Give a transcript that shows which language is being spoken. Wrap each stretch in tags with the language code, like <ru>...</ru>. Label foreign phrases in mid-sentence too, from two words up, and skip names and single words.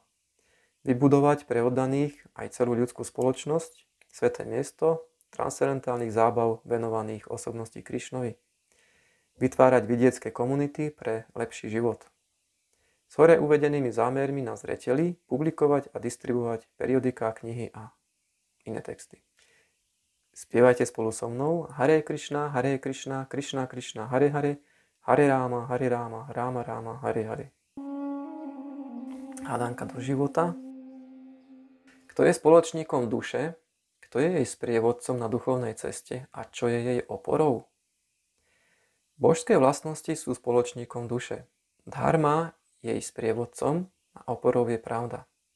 <sk>Vybudovať pre oddaných aj celú ľudskú spoločnosť, sväté miesto, transcendentálnych zábav venovaných osobnosti Krišnovi. Vytvárať vidiecké komunity pre lepší život. S hore uvedenými zámermi na zreteli publikovať a distribuovať periodiká, knihy a iné texty. Spievajte spolu so mnou</sk> <sa>Hare Krishna, Krishna Krishna, Hare Hare, Hare Rama, Rama Rama, Hare Hare.</sa> <sk>Hádanka do života. Kto je spoločníkom duše, kto je jej sprievodcom na duchovnej ceste a čo je jej oporou? Božské vlastnosti sú spoločníkom duše. Dharma je jej sprievodcom a oporou je pravda.</sk>